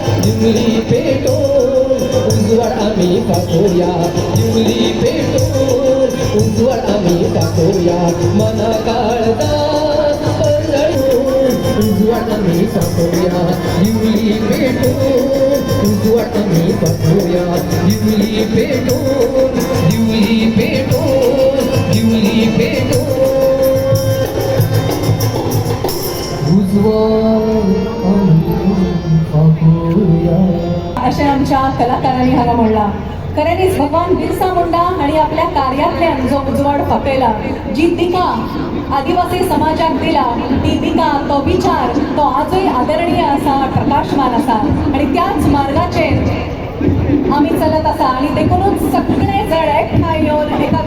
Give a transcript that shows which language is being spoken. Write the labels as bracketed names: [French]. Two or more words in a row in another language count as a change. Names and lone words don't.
[Konkani] जुमली पेटून उजवाड आम्ही टाकूया जुमली पेटून उजवाड आम्ही टाकूया मना काळजा उजवाड आम्ही टाकूया जुमली पेटून उजवाड आम्ही टाकूया जुमली पेटून जुमली पेटून जुमली पेटून अशा आमच्या कलाकारांनी हांगा म्हणला खऱ्यांनीच भगवान बिरसा मुंडा आणि आपल्या कार्यातल्यान जो उजवाड फाकयला जी दिका आदिवासी समाजाक दिला ती दिका तो विचार तो आजूय आदरणीय आसा प्रकाशमान आसा आणि त्याच मार्गाचेर आमी चलत आसा आणि देखूनच सगळे जण एकठांय येवन एका